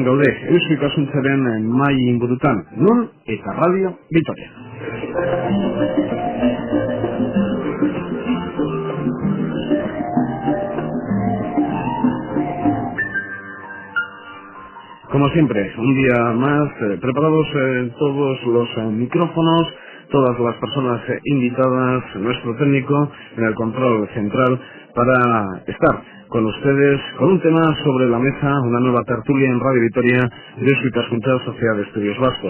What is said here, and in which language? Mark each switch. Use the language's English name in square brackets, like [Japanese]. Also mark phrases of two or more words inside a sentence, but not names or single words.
[Basque] gaude, Eusko Ikaskuntzaren mai ingurutan, nun eta Radio Vitoria. [Spanish] Como siempre, un día más, preparados todos los micrófonos, todas las personas invitadas, nuestro técnico en el control central, para estar con ustedes con un tema sobre la mesa, una nueva tertulia en Radio Vitoria de Eusko Ikaskuntza Sociedad de Estudios Vascos.